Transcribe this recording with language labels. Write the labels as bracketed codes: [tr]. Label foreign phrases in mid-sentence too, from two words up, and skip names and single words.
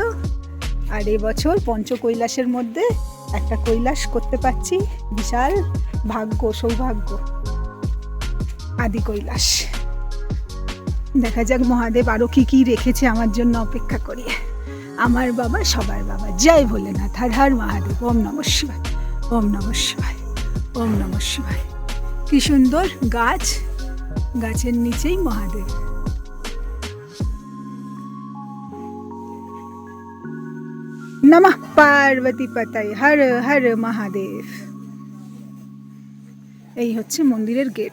[bn] আর এবছর পঞ্চকৈলাসের মধ্যে একটা কৈলাস করতে পারছি, বিশাল ভাগ্য, সৌভাগ্য। আদি কৈলাস। দেখা যাক মহাদেব আরো কি কি রেখেছে আমার জন্য অপেক্ষা করি। আমার বাবা সবার বাবা, জয় ভোলেনাথ, হর হর মহাদেব, [sa] ওম নমঃ শিবায়, ওম নমঃ শিবায়, ওম নমঃ শিবায়। [bn] কি সুন্দর গাছ, গাছের নিচেই মহাদেব। [sa] নমঃ পার্বতী পতয়ে, হর হর মহাদেব। [bn] এই হচ্ছে মন্দিরের গেট।